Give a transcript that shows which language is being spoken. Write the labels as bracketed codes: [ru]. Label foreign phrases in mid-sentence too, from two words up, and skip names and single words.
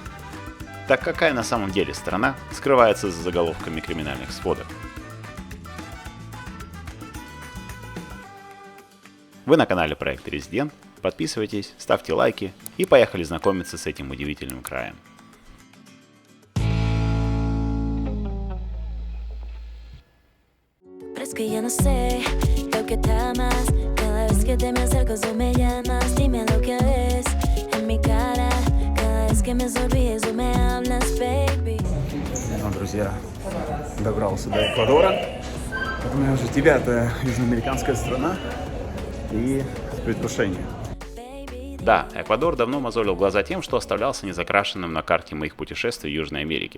[ru] Так какая на самом деле страна скрывается за заголовками криминальных сводок? Вы на канале Проект Резидент, подписывайтесь, ставьте лайки и поехали знакомиться с этим удивительным краем. [es] Que ya no sé lo que está más. Cada vez que te me acercas o me llamas, dime lo que ves en mi cara. Cada vez que me sonríes o me hablas, baby. [ru] Ну, друзья, добрался до Эквадора. Это у меня уже 9-я южноамериканская страна и предвкушение. Да, Эквадор давно мозолил глаза тем, что оставлялся незакрашенным на карте моих путешествий в Южной Америке.